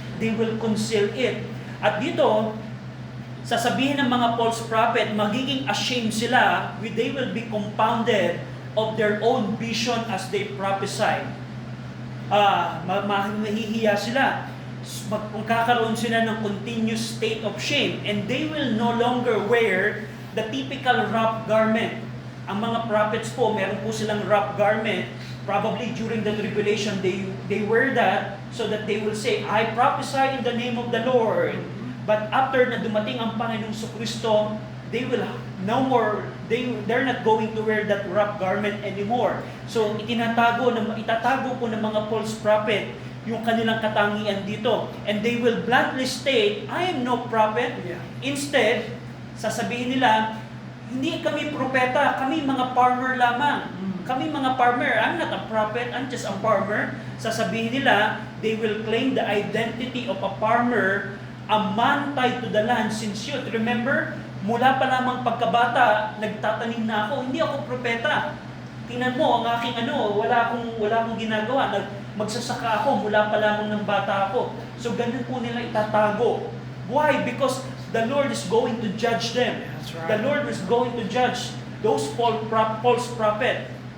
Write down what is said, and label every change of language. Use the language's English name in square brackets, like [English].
[English] They will conceal it. [Filipino] At dito, sasabihin ng mga [English] false prophet, [Filipino] magiging ashamed sila, [English] they will be compounded of their own vision as they prophesy. [Filipino] Mahihiya sila. Magkakaroon sila ng [English] continuous state of shame, and they will no longer wear the typical wrap garment. [Filipino] Ang mga prophets po, meron po silang wrap garment. [English] Probably during the tribulation, they wear that so that they will say, I prophesy in the name of the Lord. But after [Filipino] na dumating ang Panginoong Kristo, [English] they will no more, they're not going to wear that wrap garment anymore. [Filipino] So itatago po ng mga false prophet yung kanilang katangian dito. [English] And they will bluntly state, I am no prophet. Yeah. [Filipino] Instead, sasabihin nila, hindi kami propeta, kami mga farmer lamang. Kami mga farmer, [English] I'm not a prophet, I'm just a farmer. [Filipino] Sasabihin nila, [English] they will claim the identity of a farmer, a man tied to the land since youth. [Filipino] Remember, mula pa lamang pagkabata, nagtatanim na ako, hindi ako propeta. Tingnan mo, ang aking wala akong ginagawa. magsasaka ako mula pa lamang ng bata ako. So ganun po nila itatago. Why? [English] Because the Lord is going to judge them. That's right. The Lord is going to judge those false prophet.